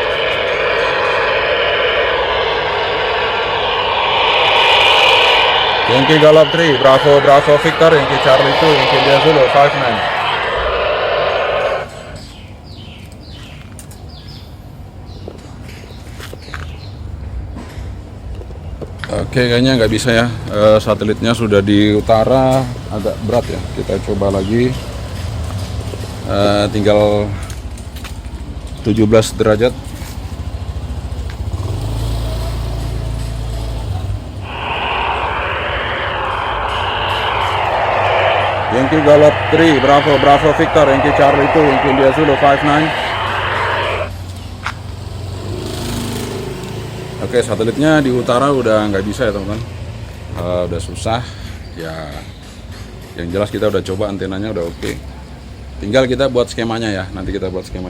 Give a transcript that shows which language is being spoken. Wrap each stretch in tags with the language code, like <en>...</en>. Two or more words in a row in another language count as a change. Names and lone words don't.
<id>Yankee Golf 3, Bravo Victor, Yankee Charlie 2, Yankee India Zulu 59. Oke, kayaknya nggak bisa ya, satelitnya sudah di utara, agak berat ya. Kita coba lagi. Tinggal 17 derajat. Yankee Golf 3, Bravo Victor, Yankee Charlie 2, Yankee India Zulu 59. Oke, satelitnya di utara udah nggak bisa ya teman-teman, udah susah ya. Yang jelas kita udah coba, antenanya udah oke. Tinggal kita buat skemanya ya, nanti kita buat skemanya.</id>